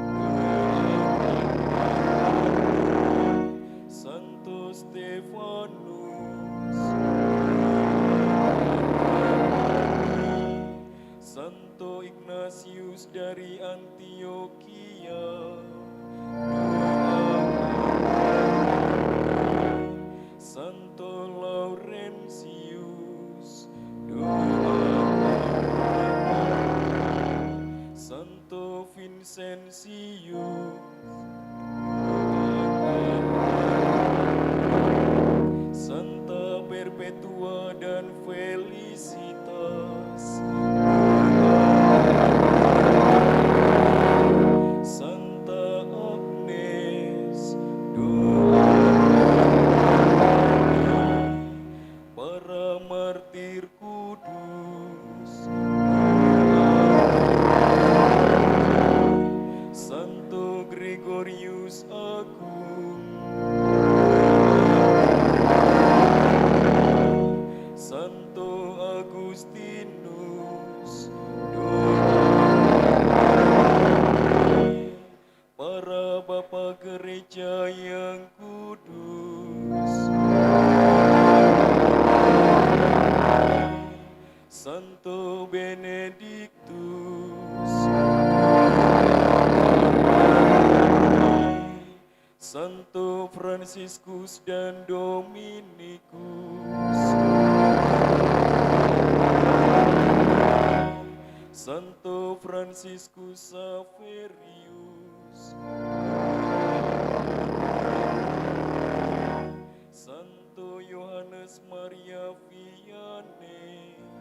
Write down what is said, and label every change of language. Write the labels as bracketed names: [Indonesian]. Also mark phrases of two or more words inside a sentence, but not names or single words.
[Indonesian] Santo Stefanus, Santo Ignatius dari Antioquia, Santo Laurentius, Santo Vincentius, Santa Perpetua dan Felicitas, Santa Agnes, para martir kudus, Santo Gregorius Agung, Santo Agustinus, para bapa gereja yang kudus, Santo Benediktus, Santo Fransiskus dan Dominikus, Santo Franciscus Saverius, Santo Yohanes Maria Vianney,